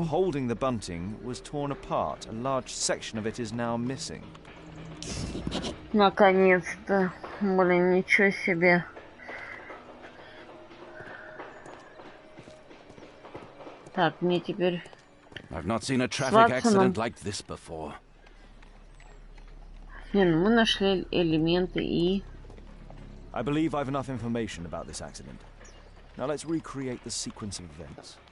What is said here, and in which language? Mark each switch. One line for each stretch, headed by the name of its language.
English: rope holding the bunting was torn apart. A large section of it is now missing.
Russian: Наконец-то. Блин, ничего себе. Так, мне теперь...
English: I've not seen a traffic accident like this before.
Russian: Не, ну мы нашли элементы и...
English: I believe I've enough information about this accident. Now let's recreate the sequence of events.